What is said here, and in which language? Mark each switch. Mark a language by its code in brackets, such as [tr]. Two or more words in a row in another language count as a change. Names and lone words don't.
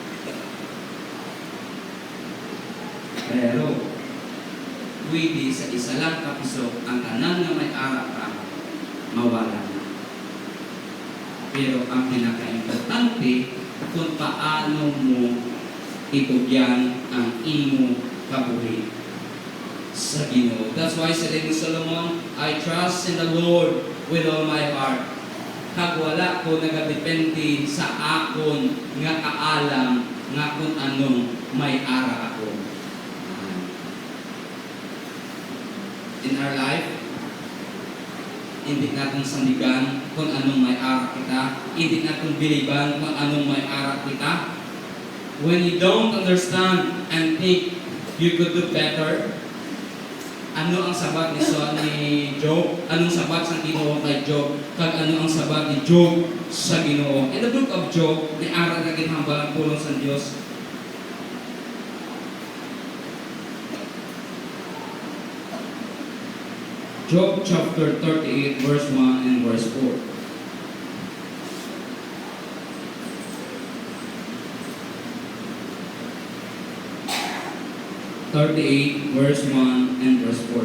[hil] Pero, pwede sa isa lang kapiso, ang tanan nga may ara ka, mawala na. Pero ang pinaka-importante, kung paano mo itugyan ang imo kabuhi sa Ginoo. [en] That's why said ni Solomon, I trust in the Lord with all my heart. [hil] Kag wala ko nagadepende sa akon nga kaalam nga kung anong may ara ako. [en] In our life, [tl] hindi natin sandigan kung anong [hil] may ara kita, [tl] hindi natin biliban kung anong [hil] may ara kita. [en] When you don't understand and think you could do better, [hil] ano ang sabat ni Job? Anong sabat sa Ginoo kay Job? Kag ano ang sabat ni Job sa Ginoo? [en] In the book of Job, [hil] may ara na ginhambal ang pulong sa Dios. [en] Job chapter 38, verse 1 and verse 4. Verse 1 and verse 4.